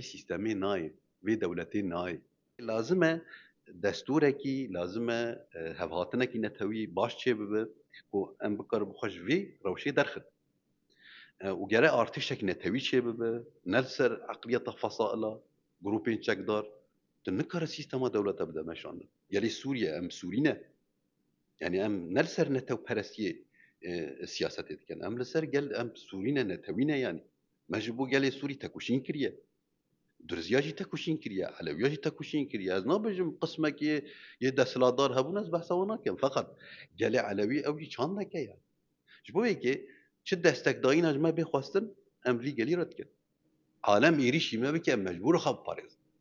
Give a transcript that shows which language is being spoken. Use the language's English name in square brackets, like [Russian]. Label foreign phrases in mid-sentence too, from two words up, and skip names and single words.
[Kurdish] سیستەمێ نایە وێ دەولەتێ نایە لازمە دەستورێکی لازمە هەڤهاتنێکی نەتەوی باش چێ ببە بۆ ئەم بکار بخۆش وێ ڕەوشێ دەرخت وگەرە ئارتیشێک نەتەوی چێ ببە نەلسەر عەقلیەتە فەسائلە گروپên çekdar tu nikare sîstema dewleta bide meşandin gelê Sûriye em Sûrî ne yani em ne li ser netewperestiyê siyasetê dikin em li ser gel em Sûrî ne netewî ne yanî me ji bo gelê Sûrî tekuşîn kiriye Dirziya jî tekuşîn kiriye Elewiya jî tekuşîn kiriye ez nabêjim qismekê yê desthilatdar hebûn ez behsa wan nakim feqet gelê Elewî ew jî çand neke yani ji bo wêkê çi destekdayîna ji me bê xwestin em vî gelî red dikin alem êrişî me bike em mecbûr xwe biparêzin